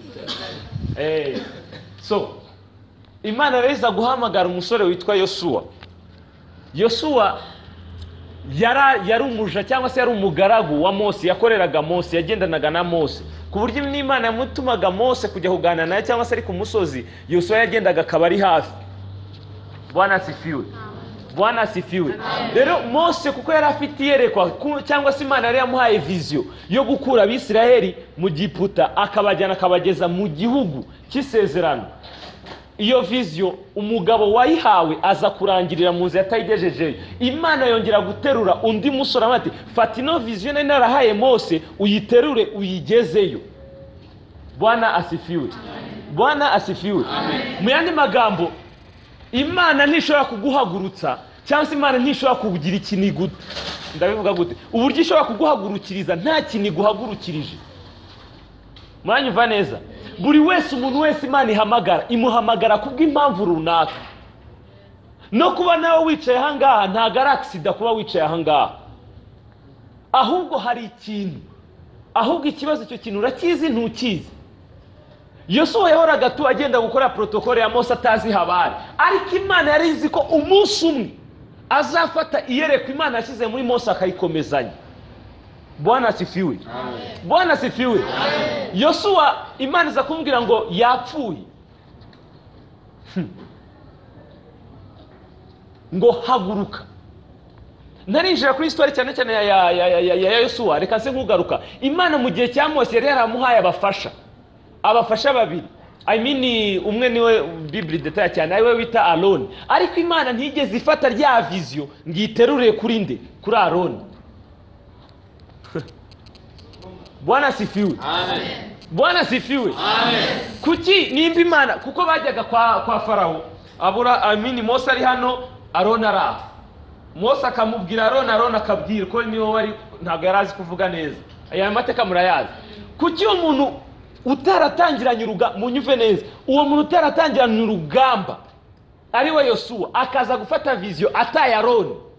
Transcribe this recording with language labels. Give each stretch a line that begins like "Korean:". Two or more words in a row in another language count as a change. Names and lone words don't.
Kinyarwanda: So Imana reza guhamagara umusore witwa Yosuwa. Yosuwa yari umuja cyangwa se yari umugaragu wa Mose, yakoreraga Mose, yagendanaga na Mose, ku buryo n'Imana yamutumaga Mose kujya kuganira naye cyangwa se ari ku musozi, Yosuwa yagendaga akaba ari hafi.
Swahili: Bwana asifiwe. Bwana asifiwe.
Kinyarwanda: Rero Mose kuko yari afite iyerekwa cyangwa se Imana yari yamuhaye vision yo gukura Abisirayeli mu Giputa akabajyana akabageza mu gihugu cy'isezerano, iyo vision umugabo wayihawe aza kurangirira mu nzira atayigejejeyo. Imana yongera guterura undi musore ati fata ino vision nari narahaye Mose uyiterure uyigezeyo.
Swahili: Bwana asifiwe. Bwana asifiwe.
Kinyarwanda: Mu yandi magambo, Imana ntishobora kuguhagurutsa cyangwa se Imana ntishobora kugira ikintu ndabivuga gute, uburyo ishobora kuguhagurukiriza nta kintu iguhagurukirije. Mwanyumva neza? Buri wese, umuntu wese Imana imuhamagara kubw'impamvu runaka. No kuba nawe wicaye ahangaha ntago ari accident kuba wicaye ahangaha, ahubwo hari ikintu, ahubwo ikibazo icyo kintu urakizi ntukizi. Yosuwa yahoraga tu agenda gukora protokole ya Mose atazi habari, ariko Imana yari izi ko umunsi umwe azafata iyerekwa Imana yashyize muri Mose akayikomezanya.
Swahili: Bwana asifiwe. Bwana asifiwe.
Kinyarwanda: Yosuwa Imana iza kumbwira ngo yapfuye, ngo haguruka. Narinjira kuri histoire cyane cyane ya Yosuwa, reka se nkugaruka. Imana mu gihe cya Mose yari yaramuhaye abafasha babiri. Umwe niwe
English: Bible detail
Kinyarwanda: cyane, ariwe wita Aroni, ariko Imana ntigeze ifata rya vision ngiterure kuri nde, kuri Aroni.
Swahili: Bwana asifiwe. Amen. Bwana asifiwe. Amen.
Kinyarwanda: Kuki nimba Imana, kuko bajyaga kwa Farawo, Mose ari hano, Aroni ara. Mose akamubwira Aroni akabwira ko niwe wari, ntabwo yarazi kuvuga neza. Aya mateka murayazi. Kuki umuntu utaratangiranye munyuve neza, uwo muntu utaratangiranye urugamba ariwe Yosuwa akaza gufata vision ataye Aroni?